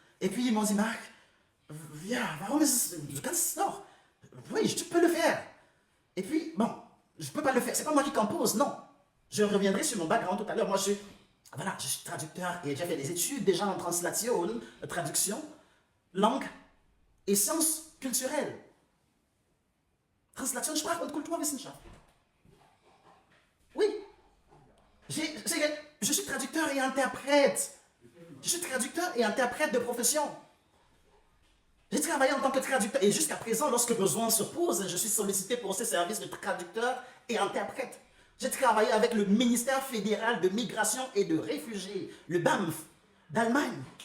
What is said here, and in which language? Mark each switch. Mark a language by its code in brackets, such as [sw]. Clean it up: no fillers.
[fr] Et puis ils m'ont dit, Marc, viens, [de] du kannst doch. [fr] Oui, tu peux le faire. Et puis, bon, je ne peux pas le faire. Ce n'est pas moi qui compose, non. Je reviendrai sur mon background tout à l'heure. Moi, je suis traducteur et j'ai fait des études déjà en translation, traduction, langue et sciences culturelles. [de] Translation, Sprache und Kulturwissenschaft. [fr] Oui. Je suis traducteur et interprète. Je suis traducteur et interprète de profession. J'ai travaillé en tant que traducteur et jusqu'à présent, lorsque besoin se pose, je suis sollicité pour ces services de traducteur et interprète. J'ai travaillé avec le ministère fédéral de migration et de réfugiés, le BAMF, d'Allemagne.